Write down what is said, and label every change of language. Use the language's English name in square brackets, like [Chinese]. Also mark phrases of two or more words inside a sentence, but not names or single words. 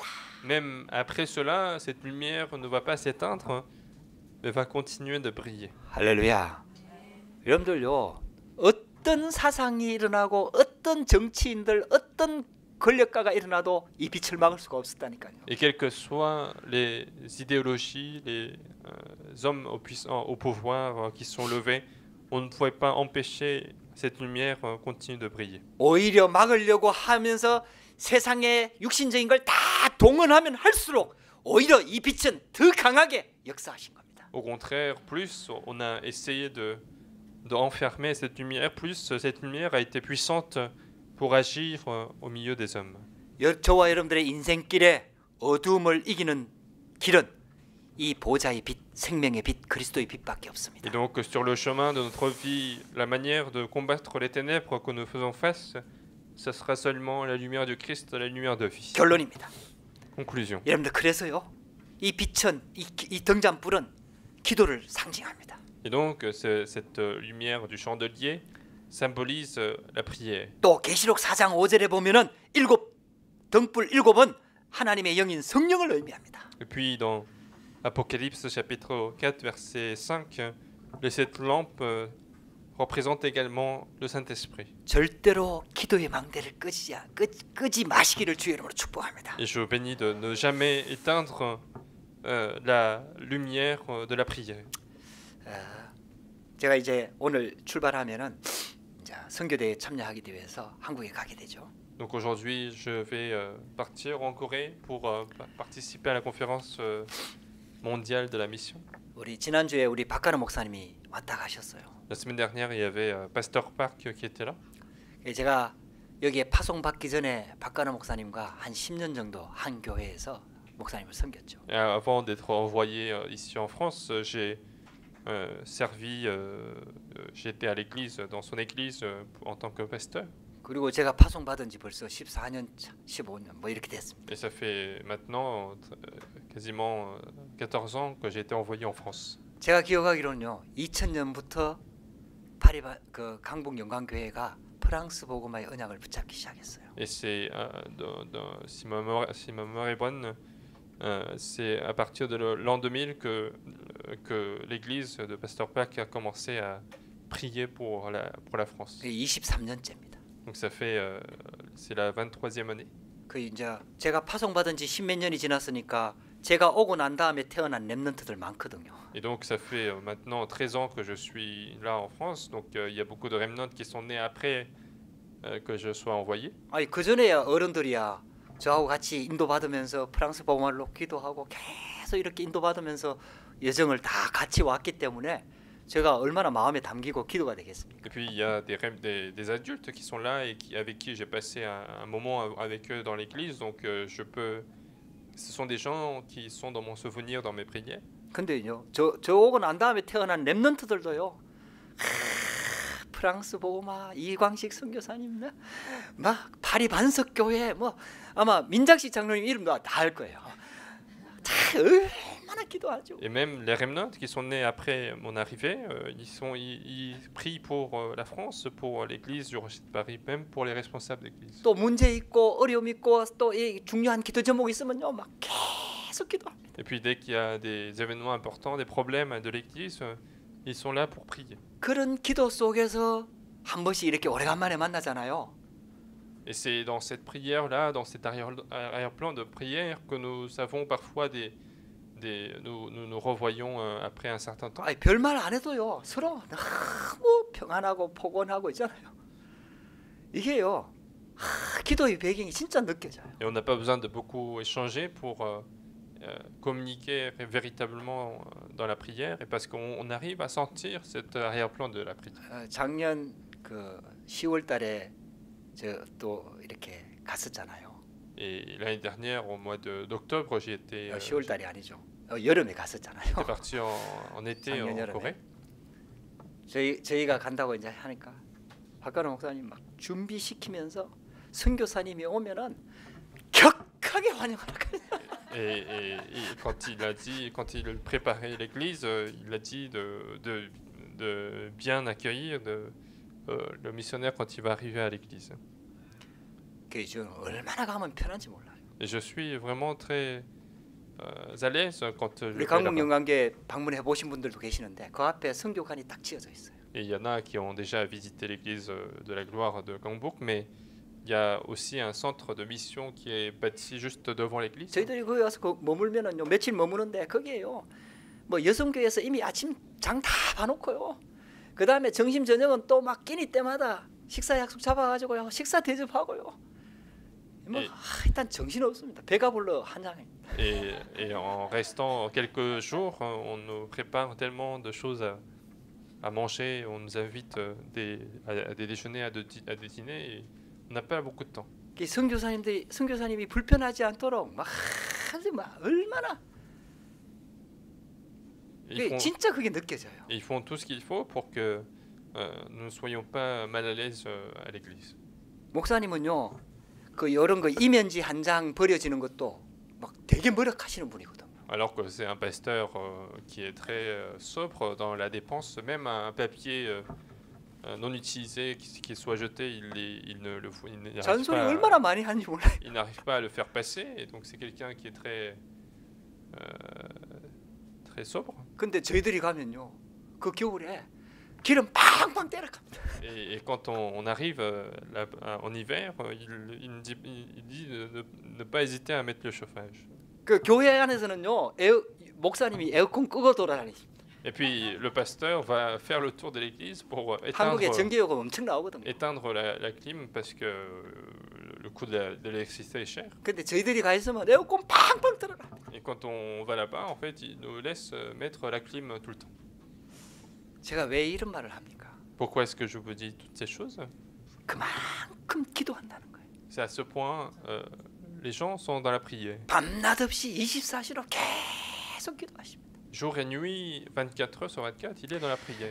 [French] Même après cela, cette lumière ne va pas s'éteindre, mais va continuer de briller. [Korean] 할렐루야. 여러분들요. 어떤 사상이 일어나고 어떤 정치인들 어떤 권력가가 일어나도 이 빛을 막을 수가 없었다니까요. [French] Et quelles que soient les idéologies, les hommes au pouvoir qui sont levés, on ne pouvait pas empêcher cette lumière continue de briller. [Korean] 오히려 막으려고 하면서 세상의 육신적인 걸 다 동원하면 할수록 오히려 이 빛은 더 강하게 역사하신 겁니다. [French] Au contraire, plus on a essayé de enfermer cette lumière, plus cette lumière a été puissante pour agir au milieu des hommes. [Korean] 저와 여러분들의 인생길에 어두움을 이기는 길은 이 보좌의 빛, 생명의 빛, 그리스도의 빛밖에 없습니다. [French] Et donc sur le chemin de notre vie, la manière de combattre les ténèbres que nous faisons face, ce sera seulement la lumière du Christ, la lumière de vie. [Korean] 결론입니다. [French] Conclusion. [Korean] 여러분들 그래서요. 이 빛은 이 등잔불은 기도를 상징합니다. [French] Et donc cette lumière du chandelier symbolise la prière. [Korean] 또 계시록 4장 5절에 보면은 등불 7은 하나님의 영인 성령을 의미합니다. [French] Et puis dans Apocalypse chapitre 4 verset 5, les 7 lampes représentent également le Saint-Esprit. [Korean] 절대로 기도의 망대를 끄지 마시기를 주의 이름으로 축복합니다. [French] Et je bénis de ne jamais éteindre la lumière de la prière. [Korean] 제가 이제 오늘 출발하면은 이제 선교대에 참여하기 위해서 한국에 가게 되죠. [French] Donc aujourd'hui, je vais partir en Corée pour participer à la conférence mondiale de la mission. [Korean] 우리 지난주에 우리 박가르 목사님이 왔다 가셨어요. [French] La semaine dernière, il y avait Pasteur Park qui était là. [Korean] 제가 여기에 파송 받기 전에 박가르 목사님과 한 10년 정도 한 교회에서 목사님을 섬겼죠. [French] Et avant d'être envoyé ici en France, j'ai servi, j'étais à l'église, dans son église en tant que pasteur. [Korean] 그리고 제가 파송 받은 지 벌써 14년, 15년 뭐 이렇게 됐습니다. [French] Et ça fait maintenant quasiment 14 ans que j'ai été envoyé en France. [Korean] 제가 기억하기로는요. 2000년부터 파리 강북 영광교회가 프랑스 복음화의 언약을 붙잡기 시작했어요. [French] Et c'est si ma mémoire est bonne, c'est à partir de l'an 2000 que l'église de Pasteur Park a commencé à prier pour la France. [Korean] 23년째입니다. [French] Donc ça fait c'est la 23e année. [Korean] 그 이제 제가 파송 받은 지 10몇 년이 지났으니까 제가 오고 난 다음에 태어난 렘넌트들 많거든요. [French] Et donc ça fait maintenant 13 ans que je suis là en France. Donc il y a beaucoup de remnants qui sont nés après que je sois envoyé. [Korean] 아니 그 전에야 어른들이야 저하고 같이 인도받으면서 프랑스 복음화로 기도하고 계속 이렇게 인도받으면서 여정을 다 같이 왔기 때문에 제가 얼마나 마음에 담기고 기도가 되겠습니까? [French] Et puis il y a des adultes qui sont là et avec qui j'ai passé un moment avec eux dans l'église. Donc ce sont des gens qui sont dans mon souvenir, dans mes prières. [Korean] 근데요, 저 오고 난 다음에 태어난 렘넌트들도요. 프랑스 복음화 이광식 선교사님, 막 파리 반석교회, 뭐 아마 민작식 장로님 이름도 다 알 거예요. 다 얼마나 기도하죠. [French] Et même les remnants qui sont nés après mon arrivée, ils prient pour la France, pour l'église du Rocher de Paris, même pour les responsables d'église. [Korean] 또 문제 있고 어려움 있고 또 이 중요한 기도 제목 있으면요, 막 계속 기도합니다. [French] Et puis dès qu'il y a des événements importants, des problèmes de l'Église, ils sont là pour prier. [Korean] 그런 기도 속에서 한 번씩 이렇게 오래간만에 만나잖아요. [French] Et c'est dans cette prière-là, dans cet arrière-plan de prière que nous avons parfois nous revoyons après un certain temps. [Korean] 아니, 별말 안 해도요 서로 너무 평안하고 포근하고 있잖아요. 이게요 기도의 배경이 진짜 느껴져요. [French] Et on n'a pas besoin de beaucoup échanger pour communiquer véritablement dans la prière, et parce qu'on arrive à sentir cet arrière-plan de la prière. [Korean] 작년 그 10월달에 저 또 이렇게 갔었잖아요. [French] Et l'année dernière, au mois d'octobre, j'y étais. [Korean] 10월달이 아니죠. 여름에 갔었잖아요. [French] J'étais parti en été [Korean] 작년 [French] en [Korean] 여름에. [French] Corée. [Korean] 저희가 간다고 이제 하니까 박가람 목사님 막 준비시키면서 선교사님이 오면은 격하게 환영하라고. [French] Et quand il préparait l'église, il a dit de bien accueillir le missionnaire quand il va arriver à l'église. [Korean] 그 지금 얼마나 가면 편한지 몰라요. [French] Et je suis vraiment très à l'aise quand je [Korean] 우리 [French] vais [Korean] 강북 [French] là-bas. [Korean] 영광교회 방문해 보신 분들도 계시는데 그 앞에 성교관이 딱 지어져 있어요. [French] Et il y en a qui ont déjà visité l'église de la gloire de Gangbuk, mais il y a aussi un centre de mission qui est bâti juste devant l'église. [Korean] 저희들이 거기 가서 머물면은요 며칠 머무는데 거기에요. 뭐 여성교회에서 이미 아침 장 다 봐놓고요. 그 다음에 점심 저녁은 또 막 끼니 때마다 식사 약속 잡아가지고요 식사 대접하고요. 뭐 일단 정신 없습니다. 배가 불러 한장입니다. [French] Et en restant quelques jours, on nous prépare tellement de choses à manger, on nous invite à des déjeuners, à des dîners, et on n'a pas beaucoup de temps. [Korean] 선교사님이 불편하지 않도록 막 얼마나 진짜 그게 느껴져요. [French] Ils font tout ce qu'il faut pour que nous ne soyons pas mal à l'aise à l'église. [Korean] 목사님은요 그 이런 거 이면지 한 장 버려지는 것도 막 되게 머쓱하시는 분이거든요. [French] Alors que c'est un pasteur qui est très sobre dans la dépense, même un papier non utilisé qui soit jeté, il [Korean] 잔소리 얼마나 많이 하는지 몰라요. [French] il n'arrive pas à le faire passer, et donc c'est quelqu'un qui est très sobre. [Korean] 근데 저희들이 가면요 그 겨울에 기름 팡팡 때려갑니다. [French] Et quand on arrive en hiver, il dit de ne pas hésiter à mettre le chauffage. [Korean] 그 교회 안에서는요 목사님이 에어컨 끄고 돌아다니십니다. [French] Et puis le pasteur va faire le tour de l'église pour [Korean] 한국에 전기요금 엄청 나오거든요. [French] éteindre la clim parce que le coût de l'électricité est cher. [Korean] 근데 저희들이 가 있으면 에어컨 팡팡 틀어라. [French] Et quand on va là-bas, en fait, ils nous laissent mettre la clim tout le temps. [Korean] 제가 왜 이런 말을 합니까? [French] Pourquoi est-ce que je vous dis toutes ces choses? [Korean] 그만큼 기도한다는 거예요. [French] C'est à ce point, les gens sont dans la prière. [Korean] 밤낮 없이 24시로 계속 기도하십니다. [French] Jour et nuit, 24 heures sur 24, il est dans la prière.